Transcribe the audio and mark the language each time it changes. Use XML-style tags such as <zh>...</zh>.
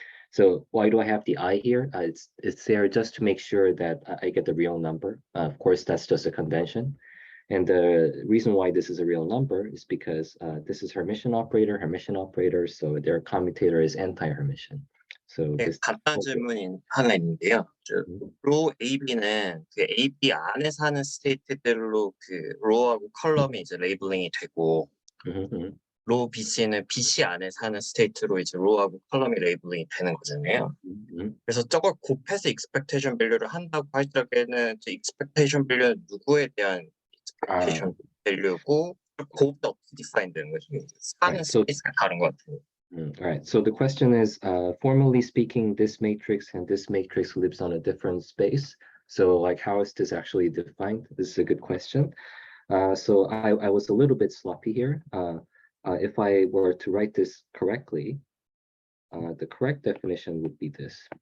<en>So why do I have the I here? It's there just to make sure that I get the real number. Of course, that's just a convention. And the reason why this is a real number is because this is Hermitian operator, so their commutator is anti-Hermitian. So</en> <ko>네, 간단한 질문이 하나 있는데요. 로 AB는 그 AB 안에서 하는 스테이트별로 그 로우하고 컬럼이 이제 레이블링이 되고, 로 BC는 BC 안에서 하는 스테이트로 이제 로우하고 컬럼이 레이블링이 되는 거잖아요. 그래서 저걸 곱해서 expectation value를 한다고 할 적에는 저 expectation value는 누구에 대한 expectation value고 곱도 어떻게 define 되는 거죠? 하는 스페이스가 다른 것 같아요.</ko> <en>All right, so the question is, formally speaking, this matrix and this matrix lives on a different space. So like, how is this actually defined? This is a good question. So I was a little bit sloppy here. If I were to write this correctly, the correct definition would be this.</en>